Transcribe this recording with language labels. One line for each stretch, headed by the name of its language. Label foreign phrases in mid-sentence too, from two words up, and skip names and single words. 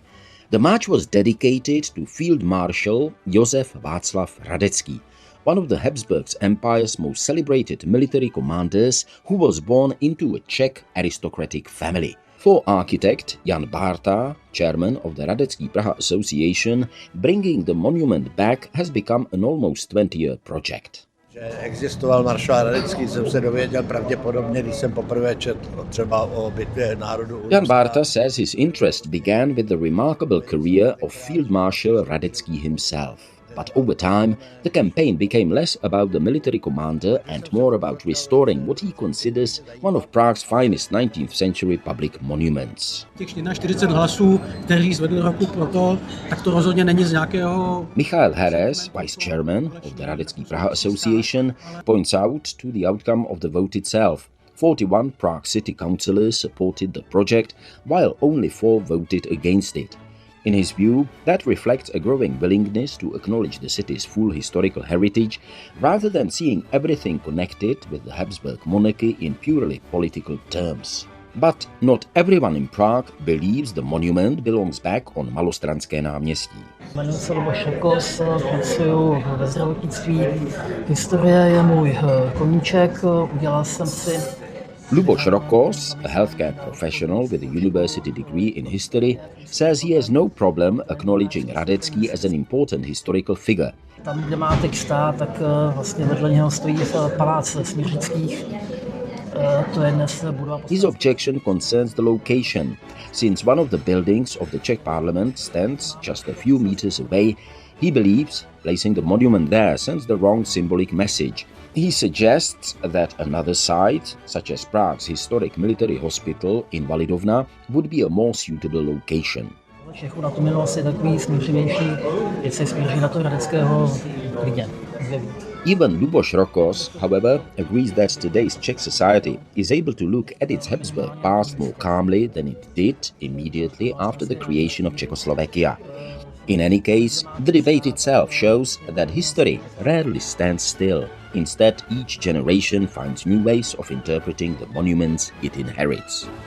English: The march was dedicated to Field Marshal Josef Václav Radetzky, one of the Habsburg Empire's most celebrated military commanders who was born into a Czech aristocratic family. For architect Jan Bárta, chairman of the Radetzky Praha Association, bringing the monument back has become an almost 20-year project.
Czech: Existoval maršál Radecký, jsem se dověděl pravděpodobně, když jsem poprvé četl třeba o bitvě národů.
English: Jan Bárta says his interest began with the remarkable career of Field Marshal Radetzky himself. But over time, the campaign became less about the military commander and more about restoring what he considers one of Prague's finest 19th century public monuments.
Czech: Těch 41 hlasů, kteří zvedli ruku pro to, tak to rozhodně není z nějakého...
English: Michael Heres, vice chairman of the Radetzky Praha Association, points out to the outcome of the vote itself. 41 Prague city councillors supported the project, while only 4 voted against it. In his view, that reflects a growing willingness to acknowledge the city's full historical heritage rather than seeing everything connected with the Habsburg monarchy in purely political terms. But not everyone in Prague believes the monument belongs back on Malostranské náměstí.
Czech: Jmenuji se Luboš Rokos, pracuji ve zdravotnictví. Historie je můj koníček, udělal jsem si...
English: Luboš Rokos, a healthcare professional with a university degree in history, says he has no problem acknowledging Radetzky as an important historical figure.
Czech: Tam, kde má teď stát, tak vlastně vedle něho stojí palác Směřických. To je dnes budova...
English: His objection concerns the location. Since one of the buildings of the Czech parliament stands just a few meters away, he believes placing the monument there sends the wrong symbolic message. He suggests that another site, such as Prague's historic military hospital in Validovna, would be a more suitable location.
Czech: Všechno na tu minulost je takový smířivější, když se smíří na to Radeckého klidně.
English: Even Luboš Rokos, however, agrees that today's Czech society is able to look at its Habsburg past more calmly than it did immediately after the creation of Czechoslovakia. In any case, the debate itself shows that history rarely stands still. Instead, each generation finds new ways of interpreting the monuments it inherits.